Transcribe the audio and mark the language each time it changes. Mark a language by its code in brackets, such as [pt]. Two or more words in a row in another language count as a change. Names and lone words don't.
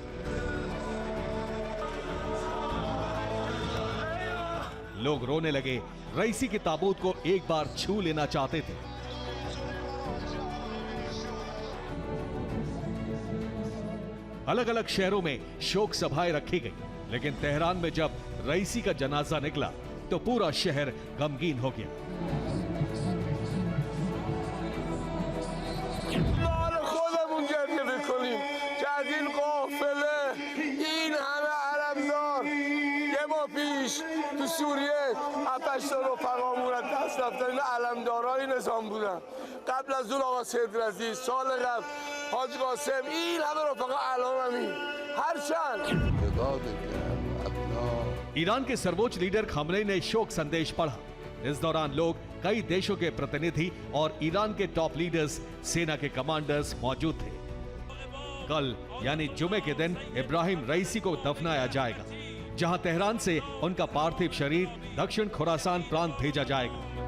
[hi] लोग रोने लगे, रईसी के ताबूत को एक बार छू लेना चाहते थे। अलग अलग शहरों में शोक सभाएं रखी गई, लेकिन तेहरान में जब रईसी का जनाजा निकला तो पूरा शहर गमगीन हो गया। [fa] تو سوریه 7-8 تا رفقامون از دست رفتن علمدارای نظام بودن. قبل از اون آقا سید رضی، سال قبل حاج قاسم، این همه رفقا الان همین هرچند [hi] ईरान के सर्वोच्च लीडर खामनेई ने शोक संदेश पढ़ा। इस दौरान लोग, कई देशों के प्रतिनिधि और ईरान के [en] top leaders, [hi] सेना के कमांडर्स मौजूद थे। कल यानी जुमे के दिन इब्राहिम रईसी को दफनाया जाएगा, जहां तेहरान से उनका पार्थिव शरीर दक्षिण खुरासान प्रांत भेजा जाएगा।